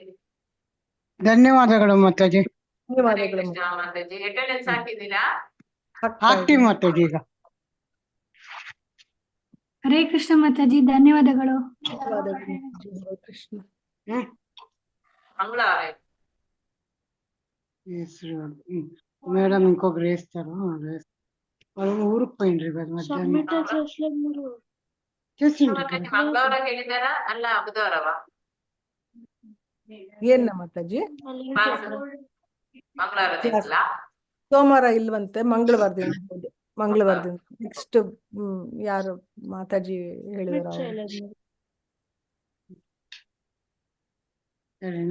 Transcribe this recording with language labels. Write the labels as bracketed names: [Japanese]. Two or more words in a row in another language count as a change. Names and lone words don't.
[Kannada] ಧನ್ಯವಾದಗಳು ಮಾತಾಜಿ. ಧನ್ಯವಾದಗಳು ಮಾತಾಜಿ. ಅಟೆಂಡೆನ್ಸ್ ಹಾಕಿದ್ದೀರಾ? ಹಾಕ್ತೀವಿ ಮಾತಾಜಿ ಈಗ. ಹರೇ ಕೃಷ್ಣ ಮಾತಾಜಿ, ಧನ್ಯವಾದಗಳು. ಧನ್ಯವಾದಗಳು ಮಾತಾಜಿ. ಹರೇ ಕೃಷ್ಣ. ಮಂಗಳವಾರ [Telugu] మేడం ఇంకొకరు వేస్తారు, వాళ్ళు ఊరికి పోయిండ్రు కదా మధ్యాహ్నం చేసిండ్రు కదా. [Kannada] ಮಂಗಳವಾರ ಹೇಳಿದಾರಾ? ಅಲ್ಲ ಬುಧವಾರವಾ? ಏನ್ ಮಾತಾಜಿ? ಮಂಗಳವಾರ ದಿವಸ ಸೋಮವಾರ ಇಲ್ವಂತೆ, ಮಂಗಳವಾರದಿಂದ ಹೌದು, ಮಂಗಳವಾರದಿಂದ. ನೆಕ್ಸ್ಟ್ ಯಾರು ಮಾತಾಜಿ ಹೇಳಿದಾರ? ಸರಿನಾ?